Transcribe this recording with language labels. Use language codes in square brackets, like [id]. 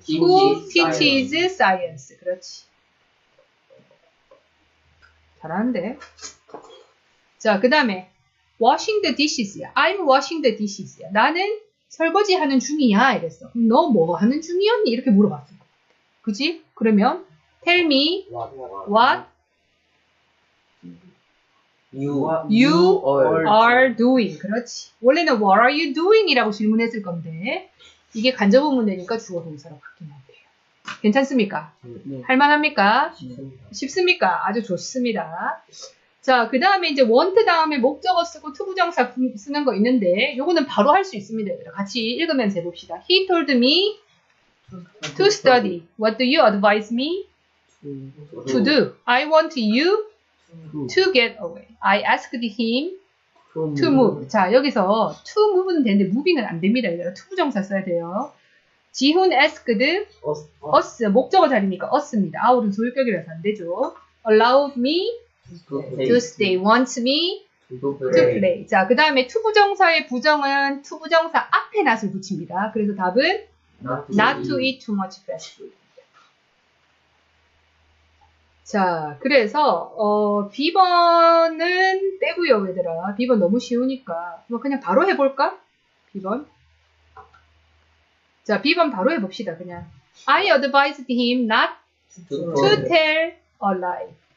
[en] Who teaches science. [ko] 그렇지. 잘하는데. 자, 그 다음에 [en] washing the dishes. I'm washing the dishes. [ko] 나는 설거지 하는 중이야. 이랬어. 그럼 너 뭐 하는 중이었니? 이렇게 물어봤어. 그지? 그러면 [en] tell me what you are doing. [ko] 그렇지. [en] 원래는 what are you doing? [ko] 이라고 질문했을 건데 이게 간접의문 되니까 주어 동사로 바뀌면 돼요. 괜찮습니까? 네. 할만합니까? 쉽습니까? 아주 좋습니다. 자, 그 다음에 이제 want 다음에 목적어 쓰고 투부정사 쓰는 거 있는데 요거는 바로 할 수 있습니다. 얘들아. 같이 읽으면서 해봅시다. [en] He told me to study. What do you advise me to do? I want you to get away. I asked him to move. [ko] 자, 여기서 to move는 되는데 moving은 안 됩니다. 얘들아. 투부정사 써야 돼요. 지훈 [en] asked us. [ko] 목적어 자리니까 us입니다. our은 소유격이라서 안 되죠. [en] Allow me to stay. Want me to play. [ko] 자, 그 다음에 투부정사의 부정은 투부정사 앞에 not을 붙입니다. 그래서 답은 [en] not to eat too much fast food. [ko] 자, 그래서 B번은 빼고요, 얘들아. B번 너무 쉬우니까 그냥 바로 해볼까? B번. 자, B번 바로 해봅시다. 그냥 [en] I advised him not to tell a lie.